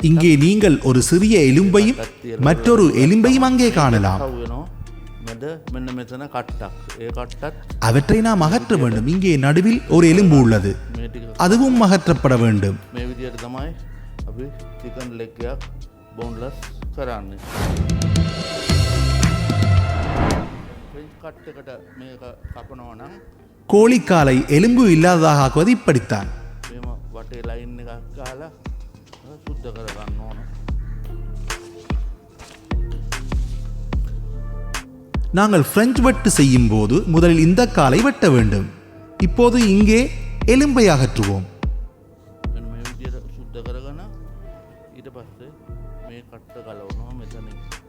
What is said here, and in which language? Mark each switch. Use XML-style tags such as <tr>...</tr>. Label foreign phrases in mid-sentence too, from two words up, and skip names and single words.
<ta>இங்கே நீங்கள் ஒரு சிறிய எலும்பையும் மற்றொரு எலும்பையும் அங்கே காணலாம்.</ta> <si>වෙනවා. මැද මෙන්න මෙතන කට්ටක් ඒ කට්ටත්</si> <ta>அவற்றை நாம் அகற்ற வேண்டும். இங்கே நடுவில் ஒரு எலும்பு உள்ளது,</ta> <si>මේ ටික</si> <ta>அதுவும் அகற்றப்பட வேண்டும்.</ta> <si>මේ විදියට තමයි අපි</si> <en>chicken leg</en> <si>එකක් බෝන්ලස් කරන්නේ.</si> <en>French cut</en> <si>එකට මේක කපනවා නම්</si> <ta>கோழிக்காலை எலும்பு இல்லாததாக ஆக்குவது இப்படித்தான்.</ta> <si>මේම වටේ ලයින් එකක් ගහලා සුද්ධ කරගන්න ඕන.</si> <ta>நாங்கள் பிரெஞ்சு வெட்டு செய்யும் போது முதலில் இந்த காலை வெட்ட வேண்டும். இப்போது இங்கே எலும்பை அகற்றுவோம்.</ta> <si>මෙන්න මේ විදියට සුද්ධ කරගෙන ඊට පස්සේ මේ කට්ට ගලවනවා මෙතනින්.</si>